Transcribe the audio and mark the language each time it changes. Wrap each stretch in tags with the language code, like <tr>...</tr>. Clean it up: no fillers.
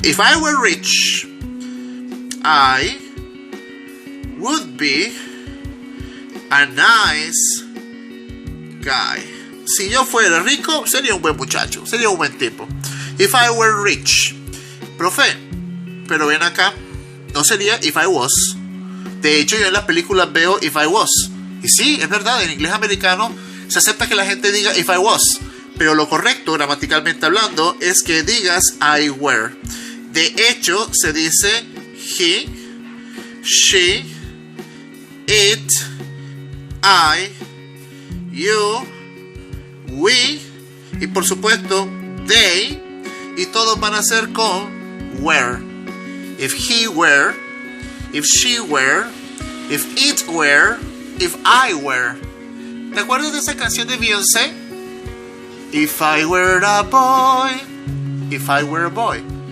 <en>If I were rich, I would be a nice guy.</en> <es>Si yo fuera rico, sería un buen muchacho, sería un buen tipo.</es> <en>If I were rich.</en> <es>Profe, pero ven acá, no sería</es> <en>if I was.</en> <es>De hecho, yo en las películas veo</es> <en>if I was.</en> <es>Y sí, es verdad, en inglés americano se acepta que la gente diga if I was. Pero lo correcto, gramaticalmente hablando, es que digas</es> <en>I were.</en> <es>De hecho, se dice he, she, it, I, you, we y por supuesto they, y todos van a ser con were.</es> <en>If he were, if she were, if it were, if I were.</en> <es>¿Te acuerdas de esa canción de Beyoncé?</es> <en>If I were a boy, if I were a boy.</en>